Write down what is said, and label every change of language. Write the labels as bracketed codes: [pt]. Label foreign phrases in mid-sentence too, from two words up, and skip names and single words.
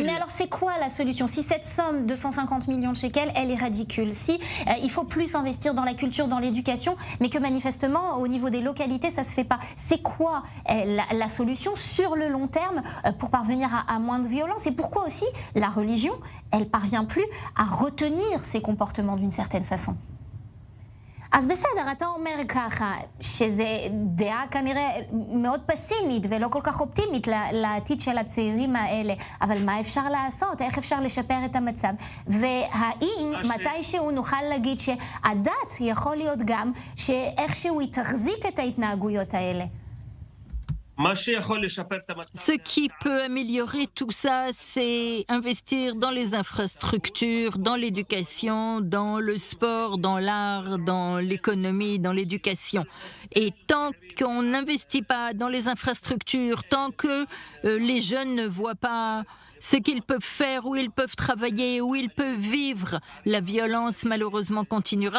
[fr] Mais alors c'est quoi la solution? Si cette somme de 150 millions de shekels, elle est ridicule, si il faut plus investir dans la culture, dans l'éducation, mais que manifestement au niveau des localités ça se fait pas, c'est quoi la solution sur le long terme pour parvenir à moins de violence? Et pourquoi aussi la religion, elle parvient plus à retenir ces comportements d'une certaine façon? [he] אז בסדר, אתה אומר ככה, שזה דעה כנראה מאוד פסימית ולא כל כך אופטימית לעתיד של הצעירים האלה, אבל מה אפשר לעשות? איך אפשר לשפר את המצב? והאם מתישהו נוכל להגיד שהדת יכול להיות גם שאיכשהו היא תחזיק את ההתנהגויות האלה? [fr] Ce qui peut améliorer tout ça, c'est investir dans les infrastructures, dans l'éducation, dans le sport, dans l'art, dans l'économie, dans l'éducation. Et tant qu'on n'investit pas dans les infrastructures, tant que les jeunes ne voient pas ce qu'ils peuvent faire, où ils peuvent travailler, où ils peuvent vivre, la violence malheureusement continuera.